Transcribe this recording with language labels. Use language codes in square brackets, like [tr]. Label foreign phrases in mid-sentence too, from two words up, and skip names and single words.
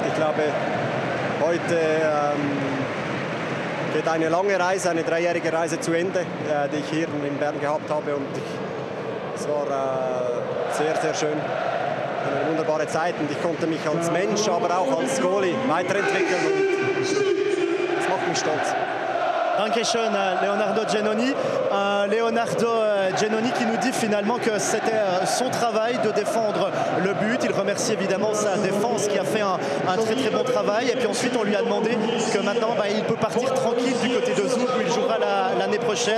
[de] Ich glaube, heute geht eine lange Reise, eine 3-jährige Reise zu Ende, die ich hier in Bern gehabt habe. Und es war sehr, sehr schön, eine wunderbare Zeit. Und ich konnte mich als Mensch, aber auch als Goalie weiterentwickeln. Und das macht mich stolz. Dankeschön, Leonardo Giannoni. [fr] Leonardo Giannoni qui nous dit finalement que c'était son travail de défendre le but. Il remercie évidemment sa défense qui a fait un très très bon travail. Et puis ensuite on lui a demandé que maintenant il peut partir tranquille du côté de Zug où il jouera l'année prochaine.